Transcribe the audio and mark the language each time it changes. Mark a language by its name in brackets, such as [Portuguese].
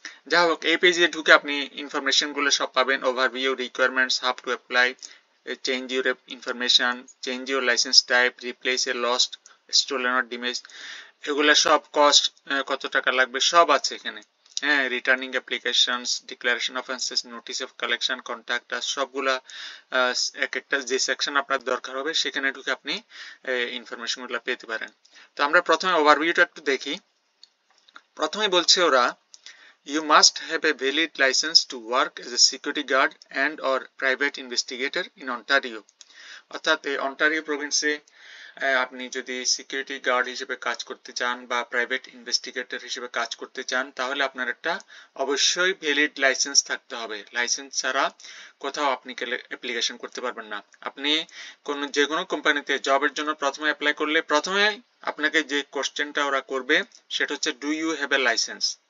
[Bangla] যাই হোক, এই পেজে ঢুকে আপনি ইনফরমেশন গুলো সব পাবেন, overview, requirements, how to apply, change your information, change your licence type, replace a lost, stolen or damage, এগুলা সব কস্ট, কত টাকা লাগবে সব আছে এখানে। হ্যাঁ, returning applications, declaration of access, notice of collection, contact us, সবগুলা এক একটা যে সেকশন আপনার দরকার হবে সেখানে ঢুকে আপনি ইনফরমেশন গুলো পেতে পারেন। তো আমরা প্রথমে ওভারভিউটা একটু দেখি। প্রথমে বলছে ওরা, [English] you must have a valid license to work as a security guard and or private investigator in Ontario. [Bangla] অর্থাৎ এই অন্টারিও প্রভিন্সে আপনি যদি সিকিউরিটি গার্ড হিসেবে কাজ করতে চান বা প্রাইভেট ইনভেস্টিগেটর হিসেবে কাজ করতে চান, তাহলে আপনার একটা অবশ্যই ভ্যালিড লাইসেন্স থাকতে হবে। লাইসেন্স ছাড়া কোথাও আপনি অ্যাপ্লিকেশন করতে পারবেন না। আপনি যে কোনো কোম্পানিতে জবের জন্য প্রথমে অ্যাপ্লাই করলে প্রথমে আপনাকে যে কোশ্চেনটা ওরা করবে সেটা হচ্ছে, [English] Do you have a licence?